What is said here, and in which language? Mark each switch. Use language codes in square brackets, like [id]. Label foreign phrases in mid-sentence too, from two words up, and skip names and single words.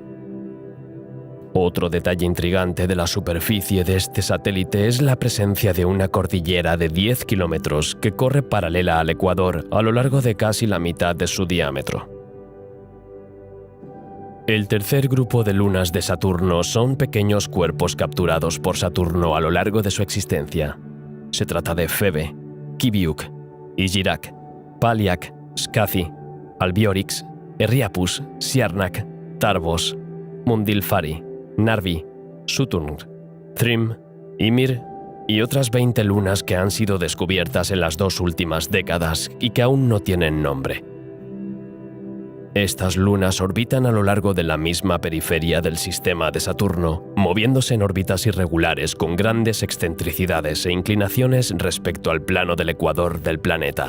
[es] Otro detalle intrigante de la superficie de este satélite es la presencia de una cordillera de 10 kilómetros que corre paralela al ecuador a lo largo de casi la mitad de su diámetro. El tercer grupo de lunas de Saturno son pequeños cuerpos capturados por Saturno a lo largo de su existencia. Se trata de Febe, Kibiuk, Igirak, Paliak, Skathi, Albiorix, Erriapus, Siarnak, Tarbos, Mundilfari, Narvi, Suturn, Thrym, Ymir y otras 20 lunas que han sido descubiertas en las 2 últimas décadas y que aún no tienen nombre. Estas lunas orbitan a lo largo de la misma periferia del sistema de Saturno, moviéndose en órbitas irregulares con grandes excentricidades e inclinaciones respecto al plano del ecuador del planeta.